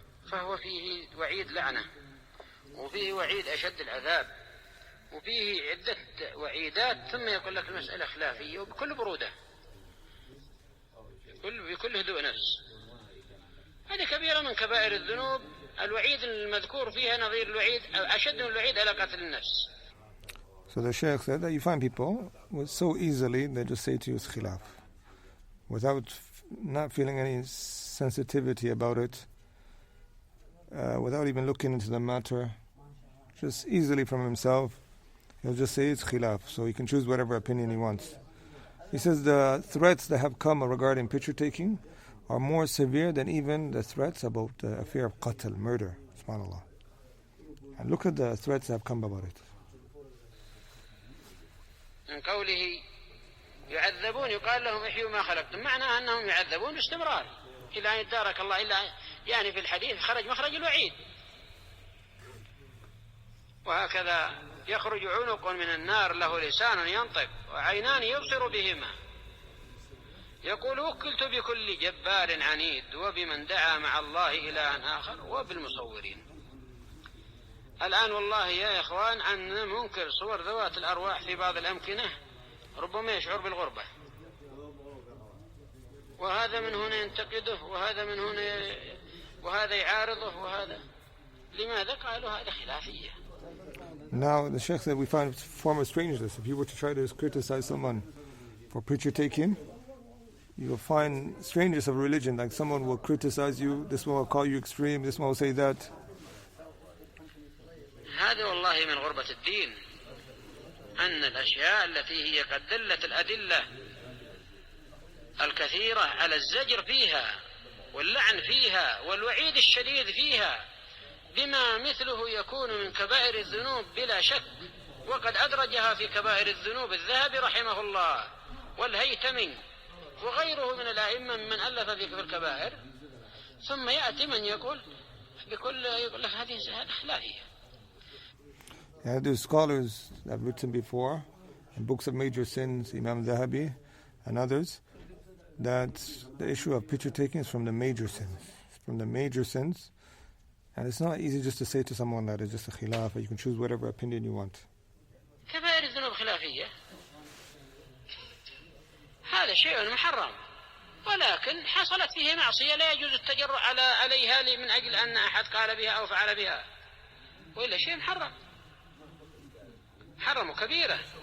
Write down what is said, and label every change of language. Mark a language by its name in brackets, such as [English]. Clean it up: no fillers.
[Arabic] فهو فيه وعيد لعنة، وفيه وعيد أشد العذاب، وفيه عدة وعيدات، ثم يقول لك المسألة خلافية وبكل برودة، بكل هدوء نفس. هذه كبيرة من كبائر الذنوب. الوعيد المذكور فيها نظير الوعيد أشد من الوعيد على قتل النفس. [English] So the Shaykh said that you find people so easily they just say to you it's khilaf, without not feeling any sensitivity about it, without even looking into the matter, just easily from himself, he'll just say it's khilaf, so he can choose whatever opinion he wants. He says the threats that have come regarding picture taking are more severe than even the threats about the affair of qatl, murder, subhanAllah. And look at the threats that have come about it. [Arabic] من قوله يعذبون يقال لهم احيوا ما خلقتم، معناه أنهم يعذبون باستمرار إلى أن يدارك الله، إلا يعني في الحديث خرج مخرج الوعيد. وهكذا يخرج عنق من النار له لسان ينطق وعينان يبصر بهما، يقول وكلت بكل جبار عنيد وبمن دعا مع الله إلها آخر وبالمصورين. الآن والله يا إخوان أن منكر صور ذوات الأرواح في بعض الأمكنة ربما يشعر بالغربة، وهذا من هنا ينتقده وهذا من هنا وهذا يعارضه وهذا. لماذا؟ قالوا هذا خلافية. [English] Now the Shaykh said we find a form of strangeness. If you were to try to criticize someone for picture taking, you will find strangeness of religion, like someone will criticize you, this one will call you extreme, this one will say that. [Arabic] هذا والله من غربة الدين، أن الأشياء التي هي قد دلت الأدلة الكثيرة على الزجر فيها واللعن فيها والوعيد الشديد فيها، بما مثله يكون من كبائر الذنوب بلا شك. وقد أدرجها في كبائر الذنوب الذهبي رحمه الله والهيثمي وغيره من الأئمة من ألف في الكبائر. ثم يأتي من يقول لك هذه خلافية. [English] Yeah, there's scholars that have written before in books of major sins, Imam Zahabi and others, that the issue of picture taking is from the major sins. It's from the major sins. And it's not easy just to say to someone that it's just a khilaf, you can choose whatever opinion you want. [Arabic] كبائر الذنوب خلافية، هذا شيء محرم، ولكن حصلت فيه معصية لا يجوز التجرؤ عليها من أجل أن أحد قال بها أو فعل بها، وإلا شيء محرم، حرم كبيرة.